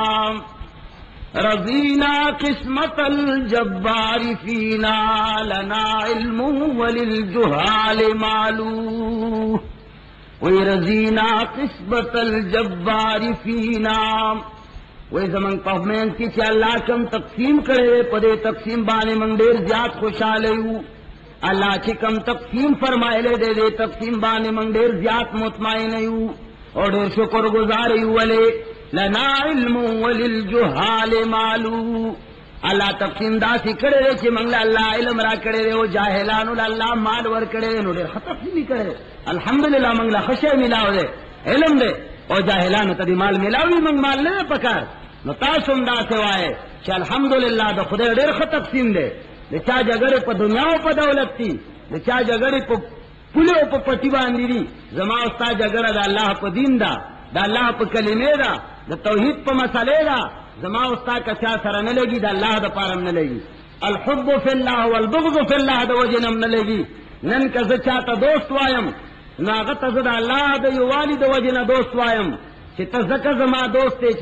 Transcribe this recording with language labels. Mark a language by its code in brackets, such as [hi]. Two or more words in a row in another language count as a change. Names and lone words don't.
[ar] رضینا قسمت الجبار فینا لنا علم وللجہال معلوم [ps] وی [ar] رضینا قسمت الجبار فینا [ps] وی زمن پہمین کی چا اللہ کم تقسیم کرے پدے تقسیم بانے من دیر زیاد خوشحالے ہو اللہ چی کم تقسیم فرمائے لے دے دے تقسیم بانے من دیر زیاد مطمئن ہو اور دیر شکر گزارے ولے [ar] لنا علم وللجہال معلوم [ps] اللہ تقسیم دا سی کرے دے چی منگلہ اللہ علم را کرے دے وہ جاہلانو اللہ مال ور کرے دے نو دیر تقسیمی کرے دے الحمدللہ منگلہ خشے ملاو دے علم دے او جاہلانو تا دی مال ملاوی منگ مال لے پکار نو تاسم دا سوائے چا الحمدللہ دا خدای دیر خط تقسیم دے دا چا جگڑے پا دنیا و پا دولت تی دا چا جگڑے پا پولے و پا پتی باندی دی زما استا جگڑا دا اللہ پا دین دا اللہ پا کلمے دا توحید پا مسئلے دا زما استا کچا سر نلگی دا اللہ دا پارم نلگی [ar] الحب فی اللہ والبغض فی اللہ [ps] دا وجنم نلگی نن کا زچاتا دوست وایم ناغت زد اللہ دا یو والی دا وجن دوست وایم چی تا زکا زما دوستے چی